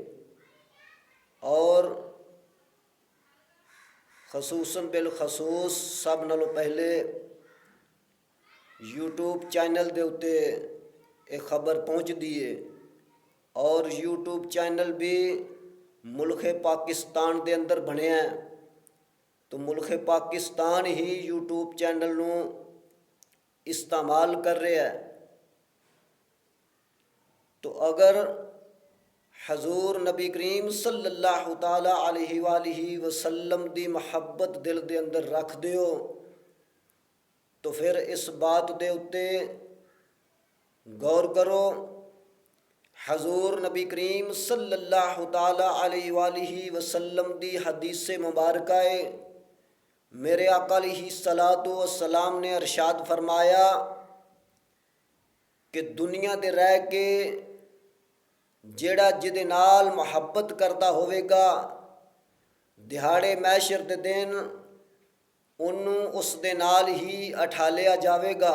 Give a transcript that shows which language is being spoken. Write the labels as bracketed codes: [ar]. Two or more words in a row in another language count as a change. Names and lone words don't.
[pa] اور خصوصاً بالخصوص سب نالوں پہلے یوٹیوب چینل دے اتے یہ خبر پہنچتی ہے اور یوٹیوب چینل بھی ملک پاکستان کے اندر بنیا ہے تو ملک پاکستان ہی یوٹیوب چینل نوں استعمال کر رہا ہے. تو اگر حضور نبی کریم [ar] صلى الله تعالى عليه وسلم [pa] دی محبت دل دے اندر رکھ دیو تو فیر اس بات دے اتے غور کرو. حضور نبی کریم [ar] صلى الله تعالى عليه وسلم [pa] دی حدیث مبارکہ ہے. میرے آقا [ar] عليه الصلاة والسلام [pa] نے ارشاد فرمایا کہ دنیا دے رہ کے جیہڑا جدے نال محبت کرتا ہووے گا دیہاڑے محشر دے دن اونہوں اس دے نال ہی اٹھا لیا جاوے گا.